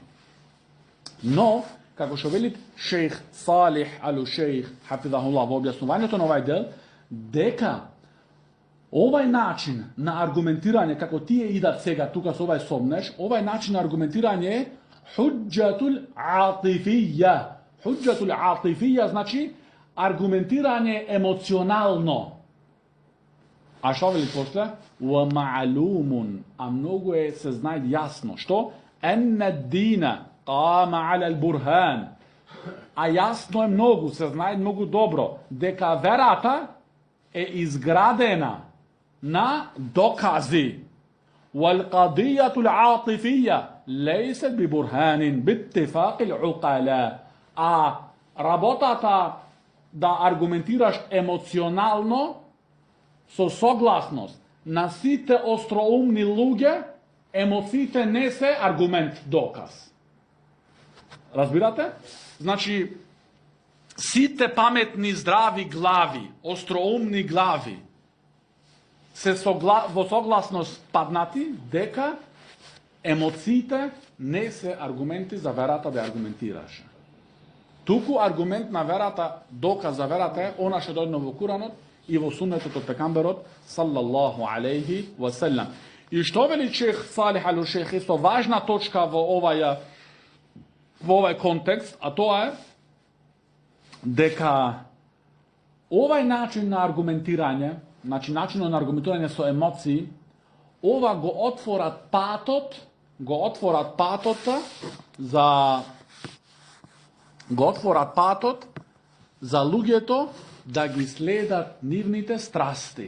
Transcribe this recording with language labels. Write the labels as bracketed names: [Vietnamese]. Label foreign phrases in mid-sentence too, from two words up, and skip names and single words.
[Macedonian] Но, како што вели шејх Салих ал-Шејх хафизахуллах во објаснувањето на овај дел, дека овај начин на аргументирање, како тие идат сега тука со овај сомнеш, овај начин на аргументирање е [Arabic] حجة عاطفية. حجة عاطفية [Macedonian] значи аргументирање емоционално. А што вели после? [Arabic] ومعلوم, [Macedonian] а многу се знае јасно. Што? [Arabic] أن الدين قام على البرهان. [Macedonian] А јасно е многу, се знае многу добро, дека верата е изградена на докази. [Arabic] والقضية العاطفية ليست ببرهان باتفاق العقلاء. [Macedonian] А работата да аргументираш емоционално со согласност на сите остроумни луѓе, емоциите не се аргумент, доказ. Разбирате? Значи, Сите паметни, здрави глави, остроумни глави, се во согласност паднати дека емоциите не се аргументи за верата да аргументираш. Туку аргумент на верата, доказ за верата е она што дојде во Куранот и во суннетот од пекамберот [Arabic] صلى الله عليه وسلم. [Macedonian] И што вели шех Салих ал-Шейх, исто важна точка во овај контекст, а тоа е дека овај начин на аргументирање, значи начинот на аргументирање со емоции, ова го отворат за луѓето да ги следат нивните страсти.